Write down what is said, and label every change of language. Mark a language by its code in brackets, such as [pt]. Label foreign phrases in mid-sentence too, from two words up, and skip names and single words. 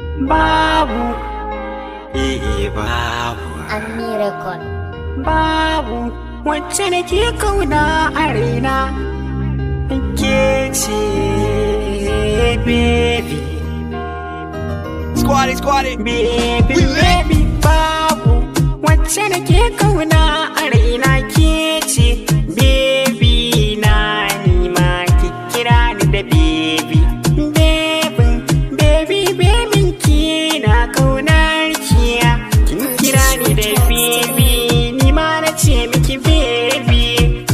[ha] Babu. Eh, eh, babu. Ammi Record. Babu wacce nake kauna a raina. Ke ce, [en] baby. Squad it, squad it. Baby, We lit. baby, [ha] babu wacce nake kauna a raina. Ke ce, baby na, ni ma ki kira ni da baby. [en] Baby, baby, baby, [ha] ki na kaunar ki. Kin kira ni da baby, ni ma na ce miki baby.